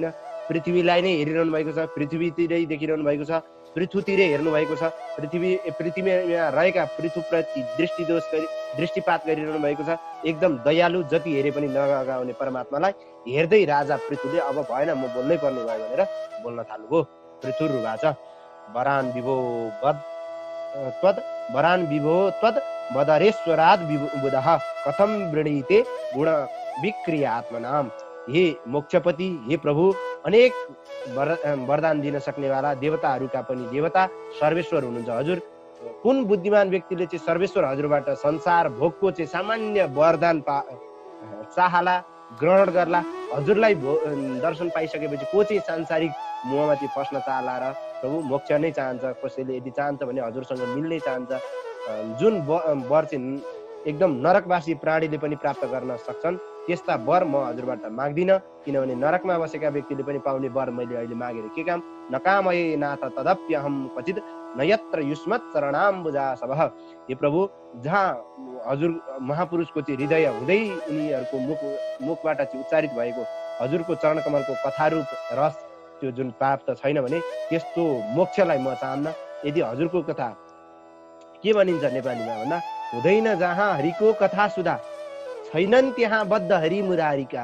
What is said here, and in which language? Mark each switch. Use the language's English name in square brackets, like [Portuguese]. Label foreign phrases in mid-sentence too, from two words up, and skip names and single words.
[Nepali] पृथ्वीलाई नै हेरिरहनु भएको छ, पृथ्वीतिरै देखिरहनु भएको छ, पृथुतिरै हेर्नु भएको छ। पृथ्वीमा रहेका पृथुप्रति दृष्टिपात गरिरहनु भएको छ। एकदम दयालु, जति हेरे पनि नगाउने परमात्मालाई हेर्दै राजा पृथुले अब भएन, म बोल्नै पर्ने भयो भनेर बोल्न थाल्नुभयो। [Sanskrit] पृथुर्वाच वरान विभो त्वद वदरेश्वराद विबुधः कथम वृणीते गुण विक्रिया आत्मनाम। [Nepali] हे मोक्षपति, हे प्रभु, अनेक वरदान दिन सक्नेवाला, देवताहरूका पनि देवता, सर्वेश्वर हुनुहुन्छ हजुर। कुन बुद्धिमान व्यक्तिले चाहिँ सर्वेश्वर हजुरबाट संसार भोगको चाहिँ सामान्य वरदान चाहला, ग्रहण गर्ला? हजुरलाई दर्शन पाइसकेपछि को चाहिँ सांसारिक मोहमा चाहिँ फस्न चाहला र प्रभु मोक्ष नै चाहन्छ? कसैले यदि चाहन्छ भने हजुरसँग मिल्नै चाहन्छ। जुन वर चाहिँ एकदम नरकवासी प्राणीले पनि प्राप्त गर्न सक्छन्, त्यस्ता वर म हजुरबाट माग्दिनँ, किनभने नरकमा बसेका व्यक्तिले पनि पाउने वर मैले अहिले मागेर के काम? [Sanskrit] नकामये नाथ तदप्यहम क्वचित् न यत्र युष्मत् चरणाम्बुजा सबः। [Nepali] हे प्रभु, जहाँ हजुर महापुरुषको चाहिँ हृदय हुँदै उनीहरूको मुखबाट चाहिँ उच्चारित भएको हजुरको चरणकमलको कथारूप रस त्यो जुन प्राप्त छैन भने त्यस्तो मोक्षलाई म चाहन्न। यदि हजुरको कथा के भनिन्छ नेपालीमा भन्दा, हुँदैन जहाँ हरिको कथा सुधा, छैनन् त्यहाँ बद्ध हरि मुरारीका।